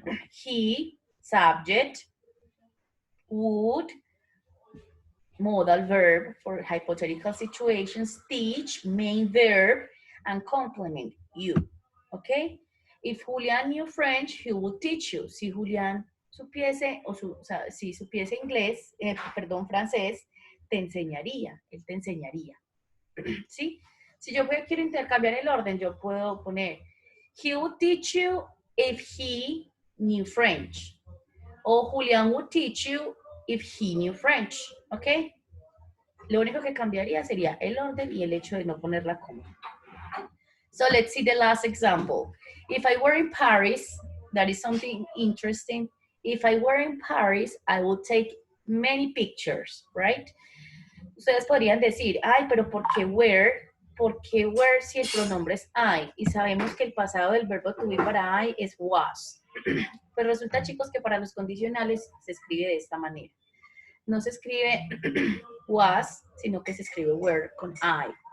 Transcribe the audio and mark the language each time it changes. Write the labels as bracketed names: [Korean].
[English] He, subject, would, modal verb for hypothetical situations, teach, main verb, and complement, you, okay? If Julian knew French, he would teach you. [Spanish] Si Julián supiese, o sea, si supiese inglés, perdón, francés, te enseñaría, él te enseñaría, ¿sí? Si yo quiero intercambiar el orden, yo puedo poner, [English] he would teach you if he knew French. O Julián would teach you if he knew French, ¿ok? [Spanish] Lo único que cambiaría sería el orden y el hecho de no poner la coma. [English] So let's see the last example. If I were in Paris, that is something interesting. If I were in Paris, I would take many pictures, right? [Spanish] Ustedes podrían decir, ay, pero ¿por qué were? ¿Por qué were si el pronombre es I? Y sabemos que el pasado del verbo to be para I es was. Pero resulta, chicos, que para los condicionales se escribe de esta manera. No se escribe was, sino que se escribe were con I.